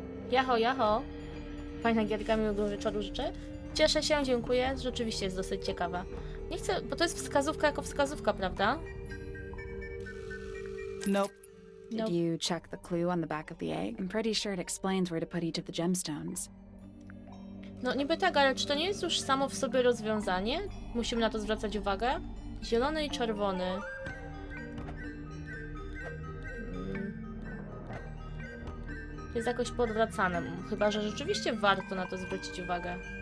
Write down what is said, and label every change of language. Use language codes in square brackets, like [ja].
[pl] Jaho, jaho. Fajna gierka, miłego wieczoru życzę. Cieszę się, dziękuję. Rzeczywiście jest dosyć ciekawa. Nie chcę, bo to jest wskazówka jako wskazówka, prawda? [en] Nope. Did you check the clue on the back of the egg? I'm pretty sure it explains where to put each of the gemstones. [pl] No niby tak, ale czy to nie jest już samo w sobie rozwiązanie? Musimy na to zwracać uwagę. Zielony i czerwony. Jest jakoś podwracane, chyba że rzeczywiście warto na to zwrócić uwagę.